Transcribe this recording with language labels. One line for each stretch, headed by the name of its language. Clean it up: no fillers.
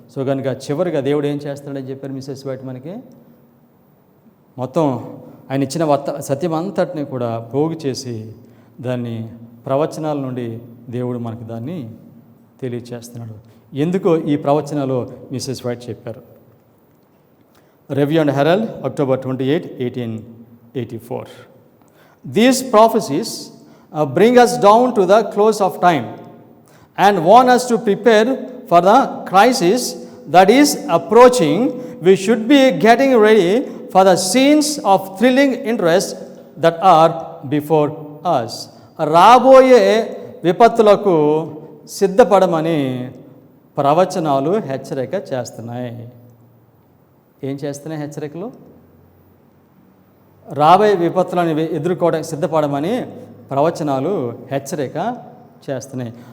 Telugu: So కనుక చివరిగా దేవుడు ఏం చేస్తాడని చెప్పారు మిసెస్ వైట్ మనకి? మొత్తం ఆయన ఇచ్చిన సత్యం అంతటిని కూడా పోగు చేసి దాన్ని ప్రవచనాల నుండి దేవుడు మనకి దాన్ని తెలియచేస్తున్నాడు. ఎందుకో ఈ ప్రవచనాలు మిసెస్ వైట్ చెప్పారు. Review and Herald, October 28, 1884.
English: These prophecies bring us down to the close of time and warn us to prepare for the crisis that is approaching. We should be getting ready for the scenes of thrilling interest that are before us.
Telugu: రాబోయే విపత్తులకు సిద్ధపడమని ప్రవచనాలు హెచ్చరిక చేస్తున్నాయి. ఏం చేస్తున్నాయి హెచ్చరికలు? రాబోయే విపత్తులను ఎదుర్కోవడానికి సిద్ధపడమని ప్రవచనాలు హెచ్చరిక చేస్తున్నాయి.